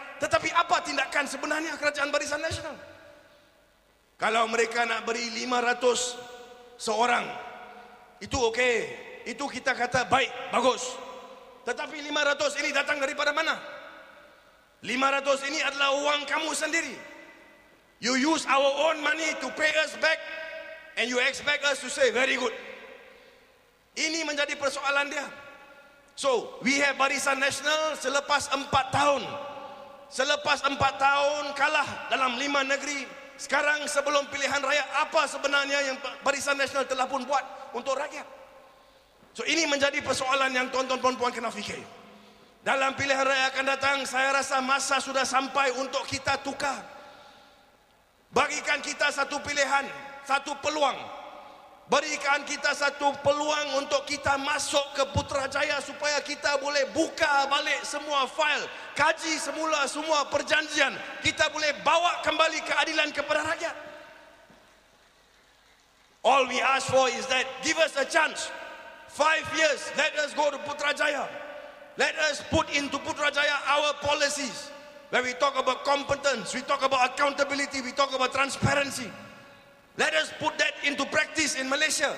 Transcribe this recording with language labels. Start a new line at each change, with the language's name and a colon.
Malay: Tetapi apa tindakan sebenarnya kerajaan Barisan Nasional? Kalau mereka nak beri 500 seorang, itu okey. Itu kita kata baik, bagus. Tetapi 500 ini datang daripada mana? 500 ini adalah uang kamu sendiri.
English: You use our own money to pay us back, and you expect us to say very good.
Malay: Ini menjadi persoalan dia.
English: So, we have Barisan Nasional
Malay: selepas 4 tahun. Selepas 4 tahun kalah dalam 5 negeri. Sekarang sebelum pilihan raya, apa sebenarnya yang Barisan Nasional telah pun buat untuk rakyat? So ini menjadi persoalan yang tuan-tuan dan puan kena fikir. Dalam pilihan raya akan datang, saya rasa masa sudah sampai untuk kita tukar. Bagikan kita satu pilihan, satu peluang. Berikan kita satu peluang untuk kita masuk ke Putrajaya supaya kita boleh buka balik semua fail, kaji semula semua perjanjian. Kita boleh bawa kembali keadilan kepada rakyat.
English: All we ask for is that give us a chance. 5 years, let us go to Putrajaya. Let us put into Putrajaya our policies. Where we talk about competence, we talk about accountability, we talk about transparency. Let us put that into practice in Malaysia.